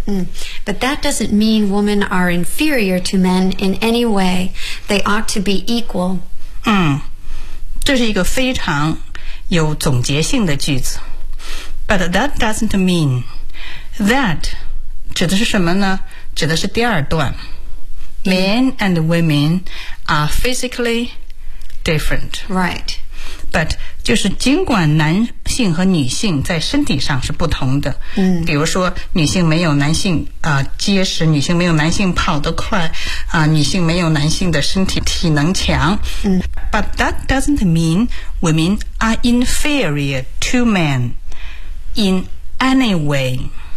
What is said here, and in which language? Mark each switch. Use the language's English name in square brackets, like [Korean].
[English] But that doesn't mean women are inferior to men in any way. They ought to be equal. [Chinese] 这是一个非常有总结性的句子。 [English] But that doesn't mean that [Chinese] 指的是什么呢？指的是第二段 [English] Men and women are physically different. Right. But [Chinese] 就是尽管男性和女性在身体上是不同的，嗯，比如说女性没有男性结实，女性没有男性跑得快，女性没有男性的身体体能强，嗯 [English] ，But that doesn't mean women are inferior to men in any way.